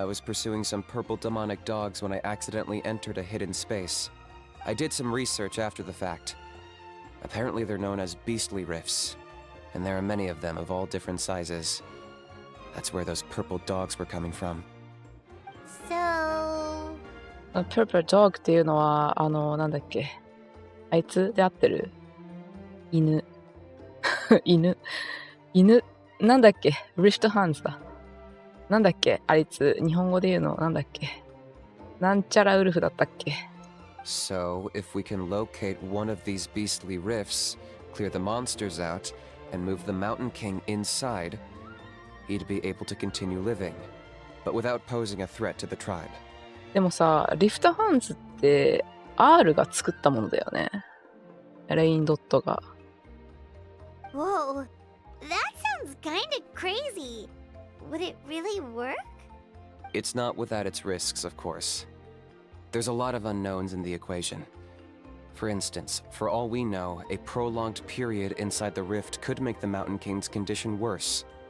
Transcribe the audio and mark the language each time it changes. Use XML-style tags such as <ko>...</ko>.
<en>I was pursuing some purple demonic dogs when I accidentally entered a hidden space. I did some research after the fact. Apparently they're known as beastly rifts, and there are many of them of all different sizes. That's where those purple dogs were coming from. So... Purple Dog</en> <ja>っていうのは、なんだっけ。あいつで合ってる？犬。犬。なんだっけ？ Rift Hands だ。なんだっけ？あいつ、日本語で言うの、なんだっけ？なんちゃらウルフだったっけ？</ja> <en>So, if we can locate one of these beastly rifts, clear the monsters out, and move the Mountain King inside, he'd be able to continue living, but without posing a threat to the tribe.</en> <ja>でもさ、リフトハンズって R が作ったものだよね。レインドットが。</ja> <en>Whoa, that sounds kinda crazy. Would it really work? It's not without its risks, of course. There's a lot of unknowns in the equation. For instance, for all we know, a prolonged period inside the rift could make the Mountain King's condition worse.</en>